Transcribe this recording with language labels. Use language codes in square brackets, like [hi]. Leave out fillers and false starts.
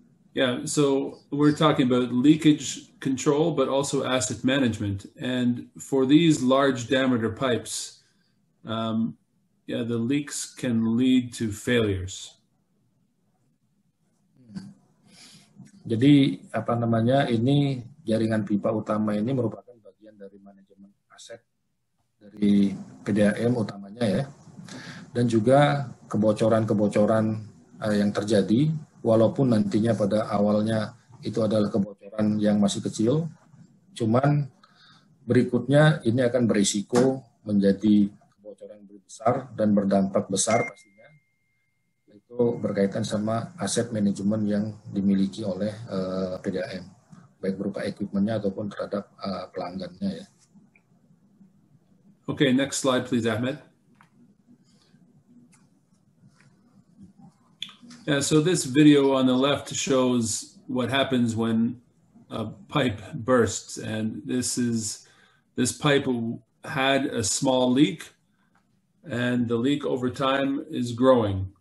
[en] Yeah, so we're talking about leakage control, but also asset management. And for these large diameter pipes, the leaks can lead to failures. [id] Jadi ini jaringan pipa utama ini merupakan bagian dari manajemen aset dari PDAM utamanya ya. Dan juga kebocoran-kebocoran yang terjadi, walaupun nantinya pada awalnya itu adalah kebocoran yang masih kecil, cuman berikutnya ini akan berisiko menjadi kebocoran besar dan berdampak besar pastinya. Itu berkaitan sama aset manajemen yang dimiliki oleh PDAM, baik berupa equipment-nya ataupun terhadap pelanggannya ya. [en] Okay, next slide please, Ahmed. Yeah, so this video on the left shows what happens when a pipe bursts, and this pipe had a small leak, and the leak over time is growing.